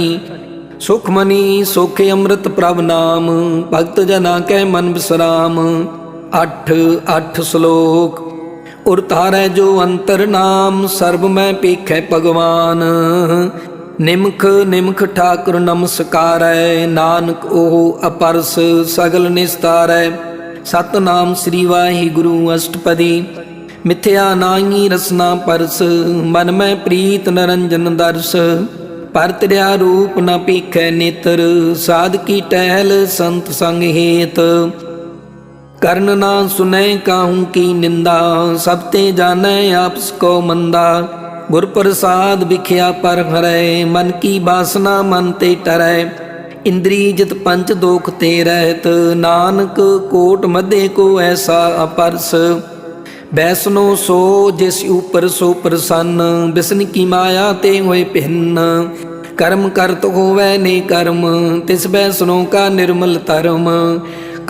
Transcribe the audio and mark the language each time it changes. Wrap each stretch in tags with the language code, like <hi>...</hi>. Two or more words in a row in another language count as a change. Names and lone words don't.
<hi>सुखमनी सोखे अमृत प्रभ नाम, भगत जना कै मन विश्राम। 8 श्लोक। उर तारै जो अंतर नाम, सर्ब मैं पेखै भगवान। निमख निमख ठाकुर नमस्कारै, नानक ओह अपरस सगल निस्तारै। सतनाम श्री वाहिगुरु अष्टपदी। मिथ्या नाई रसना परस, मन में प्रीत नरंजन दर्श। पर तिरया रूप न पेखै नेत्र, साध की टहल संत संग हेत। कर्ण ना सुनै काहू की निंदा, सब ते जानै आपस को मंदा। गुर प्रसाद बिख्या पर हरै, मन की बासना मन ते टरै। इंद्री जित पंच दोख ते रहत, नानक कोट मध्य को ऐसा अपरस। बैसनो सो जिस ऊपर सो प्रसन्न, बिसन की माया ते होए भिन्न। कर्म करत होवै ने कर्म, तिस बैसनो का निर्मल धर्म।</hi>